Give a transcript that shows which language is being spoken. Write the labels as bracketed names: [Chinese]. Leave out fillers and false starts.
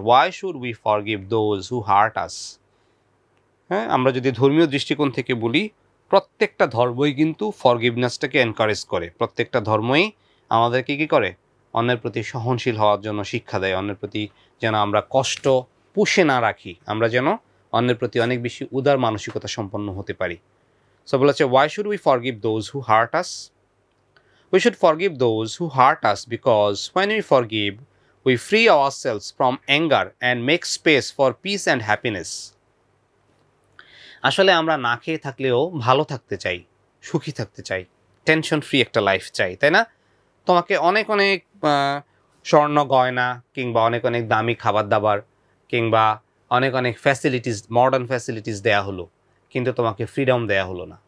[English] Why should we forgive those who hurt us. [Bangla] হ্যাঁ, আমরা যদি ধর্মীয় দৃষ্টিকোণ থেকে বলি, প্রত্যেকটা ধর্মই কিন্তু ফরগিভনেসটাকে এনকারেজ করে। প্রত্যেকটা ধর্মই আমাদেরকে কী করে, অন্যের প্রতি সহনশীল হওয়ার জন্য শিক্ষা দেয়, অন্যের প্রতি যেন আমরা কষ্ট পুষে না রাখি, আমরা যেন অন্যের প্রতি অনেক বেশি উদার মানসিকতা সম্পন্ন হতে পারি। [English] so [Bangla] বলেছে [English] Why should we forgive those who hurt us. We should forgive those who hurt us because when we forgive we free ourselves from anger and make space for peace and happiness. [Bangla] আসলে আমরা না খেয়ে থাকলেও ভালো থাকতে চাই, সুখী থাকতে চাই, টেনশন ফ্রি একটা লাইফ চাই, তাই না? তোমাকে অনেক অনেক স্বর্ণ গয়না কিংবা অনেক অনেক দামি খাবার দাবার কিংবা অনেক অনেক ফ্যাসিলিটিস, মডার্ন ফ্যাসিলিটিস দেয়া হলো, কিন্তু তোমাকে ফ্রিডম দেয়া হলো না।